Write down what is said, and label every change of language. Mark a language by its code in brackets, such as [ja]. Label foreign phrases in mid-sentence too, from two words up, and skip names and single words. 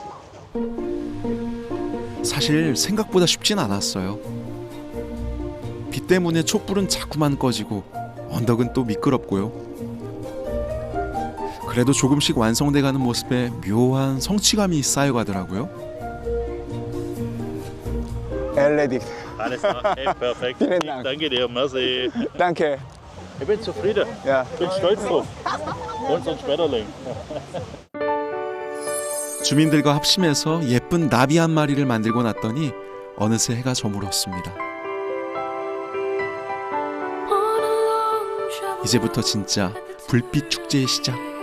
[ko] 사실 생각보다 쉽진 않았어요. 비 때문에 촛불은 자꾸만 꺼지고 언덕은 또 미끄럽고요. 그래도 조금씩 완성돼가는 모습에 묘한 성취감이 쌓여가더라고요. [de] Erledigt. Alles klar, hey, perfekt. Vielen Dank. Danke dir, merci. Danke. Ich bin zufrieden. Ja. Bin stolz drauf. Unseren Schmetterling. [ko] 주민들과 합심해서 예쁜 나비 한 마리를 만들고 났더니 어느새 해가 저물었습니다. 이제부터 진짜 불빛 축제의 시작.